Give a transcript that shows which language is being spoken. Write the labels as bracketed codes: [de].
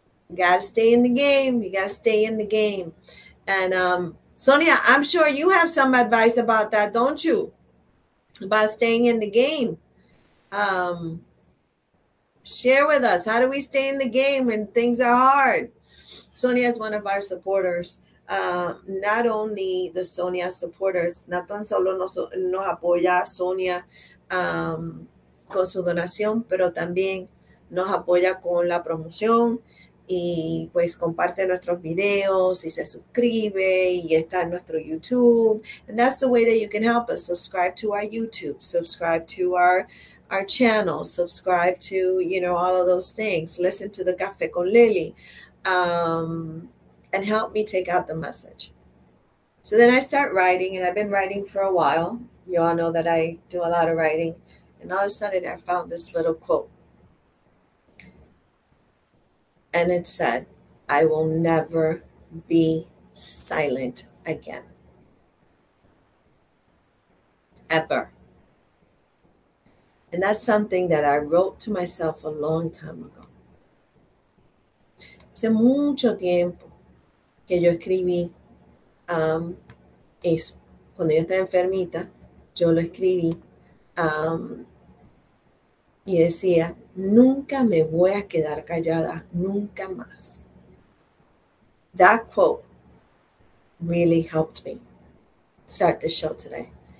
[en] You got to stay in the game. And, Sonia, I'm sure you have some advice about that, don't you? About staying in the game. Share with us. How do we stay in the game when things are hard? Sonia is one of our supporters. Not only the Sonia supporters, [es] no tan solo nos apoya Sonia con su donación, pero también nos apoya con la promoción. Y pues comparte nuestros videos y se suscribe y está en nuestro YouTube. [en] And that's the way that you can help us. Subscribe to our YouTube, subscribe to our channel, subscribe to, all of those things. Listen to the Café con Lilly, and help me take out the message. So then I start writing, and I've been writing for a while. You all know that I do a lot of writing. And all of a sudden I found this little quote. And it said, I will never be silent again. Ever. And that's something that I wrote to myself a long time ago. [es] Hace mucho tiempo que yo escribí eso. Cuando yo estaba enfermita, yo lo escribí y decía, nunca me voy a quedar callada, nunca más. [en] That quote really helped me start the show today.